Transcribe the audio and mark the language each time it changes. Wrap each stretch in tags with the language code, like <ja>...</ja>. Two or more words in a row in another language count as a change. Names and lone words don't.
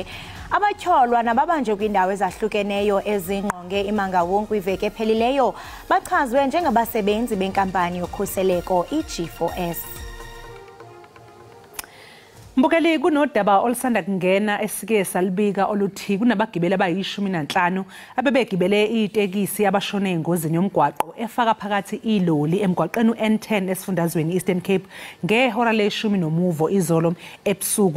<xh>Abatyholwa nababanjwe kwiindawo ezahlukeneyo ezingqonge imangawonke kwiveki ephelileyo bachazwe njengabasebenzi benkampani yokhuseleko iG4S.</xh> <zu>Mbukeli kunodaba olusanda kungena esike salibika oluthi kunabagibeli abayi-15 abebegibele itekisi abashone engozini yomgwaqo efaka phakathi iloli emgwaqeni u-N10 esifundazweni Eastern Cape ngehora le-10 izolo ebusuku.</zu>